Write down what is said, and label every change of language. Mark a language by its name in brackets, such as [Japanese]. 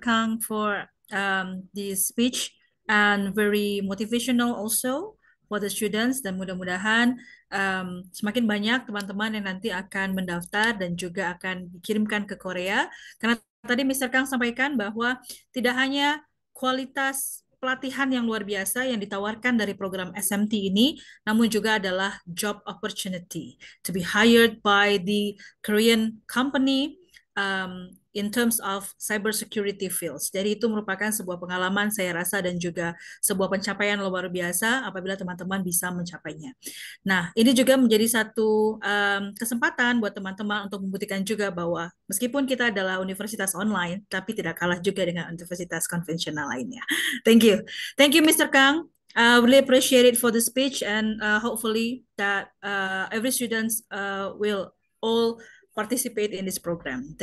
[English] Kang, for this speech and very motivational also for the students. [Indonesian] Dan mudah-mudahan semakin banyak teman-teman yang nanti akan mendaftar dan juga akan dikirimkan ke Korea. Karena tadi Mr. Kang sampaikan bahwa tidak hanya kualitas pelatihan yang luar biasa yang ditawarkan dari program SMT ini, namun juga adalah [English] job opportunity to be hired by the Korean company in terms of cybersecurity fields. [Indonesian] Jadi itu merupakan sebuah pengalaman saya rasa dan juga sebuah pencapaian luar biasa apabila teman-teman bisa mencapainya. Nah, ini juga menjadi satu kesempatan buat teman-teman untuk membuktikan juga bahwa meskipun kita adalah universitas online, tapi tidak kalah juga dengan universitas konvensional lainnya. [English] Thank you. Thank you, Mr. Kang. Really appreciate it for the speech, and hopefully that every students will all participate in this program.